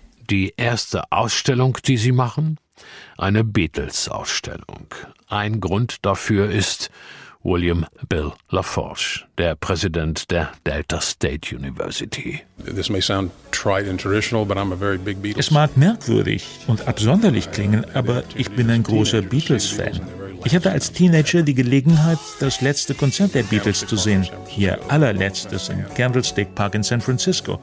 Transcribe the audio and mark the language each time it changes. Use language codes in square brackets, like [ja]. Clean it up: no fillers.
[de] Die erste Ausstellung, die sie machen? Eine Beatles-Ausstellung. Ein Grund dafür ist William Bill LaForge, der Präsident der Delta State University. [en] This may sound trite and traditional, but I'm a very big Beatles. [de] Es mag merkwürdig und absonderlich klingen, aber ich bin ein großer Beatles-Fan. Ich hatte als Teenager die Gelegenheit, das letzte Konzert der Beatles zu sehen, ihr allerletztes im Candlestick Park in San Francisco.